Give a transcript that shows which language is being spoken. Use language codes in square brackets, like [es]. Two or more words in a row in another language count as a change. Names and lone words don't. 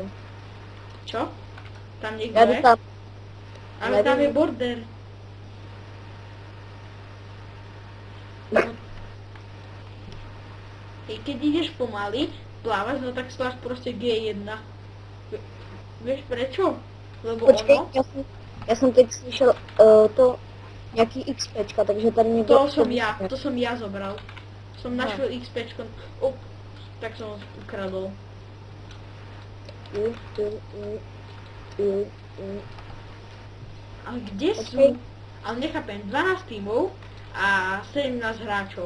[sk] Čo? Tam niekto [cs] Já jdu [sk] je? [cs] tam. [sk] Ale tam je border. No. Hej, keď ideš pomaly, plávaš, no tak stláš proste G1. Vieš prečo? Lebo [cs] Počkej, ono... já jsem teď slyšel to nějaký XPčka, takže tady někdo... [sk] To som ja zobral. Som našiel XPčko. Tak som ho ukradol. Ale kde sú? [cs] Počkej. [sk] Ale nechápem, 12 tímov a 17 hráčov.